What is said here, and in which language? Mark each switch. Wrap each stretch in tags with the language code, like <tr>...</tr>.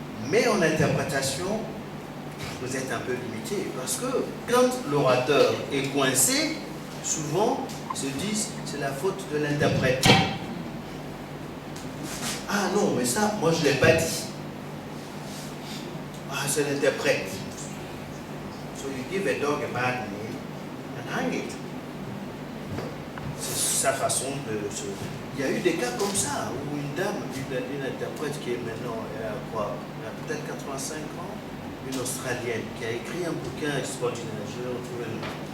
<fr>Mais en interprétation, vous êtes un peu limité. Parce que quand l'orateur est coincé, souvent se disent c'est la faute de l'interprète. Ah non, mais ça, moi je ne l'ai pas dit. Ah, c'est l'interprète.</fr> <en>So you give a dog a bad name and hang it.</en> <fr>C'est sa façon de se... Il y a eu des cas comme ça, où une dame, une interprète qui est maintenant, elle a quoi? Elle a peut-être 85 ans, une Australienne, qui a écrit un bouquin extraordinaire, je vais retrouver le nom.</fr>